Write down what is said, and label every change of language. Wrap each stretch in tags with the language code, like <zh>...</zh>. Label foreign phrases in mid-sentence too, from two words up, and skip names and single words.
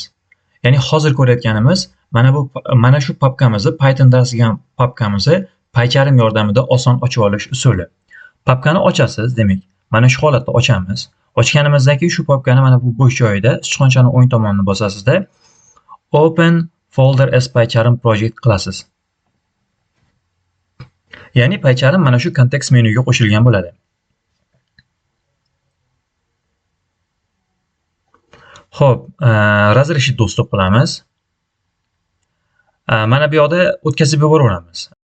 <uz>Ya'ni hozir ko'rayotganimiz mana shu papkamizni Python dars degan papkamizni PyCharm yordamida oson ochib olish usuli. Papkani ochasiz, demak, mana shu holatda ochamiz. Ochganimizdan keyin shu papkani mana bu bo'sh joyida sichqonchani o'ng tomonini bosasizda</uz> <en>Open folder as PyCharm project</en> <uz>qilasiz. Ya'ni PyCharm mana shu kontekst menyuga qo'shilgan bo'ladi. Xo'p,</uz> <ru>разрешить доступ</ru> <uz>qilamiz. Mana bu yoqda o'tkazib yuboraveramiz.</uz>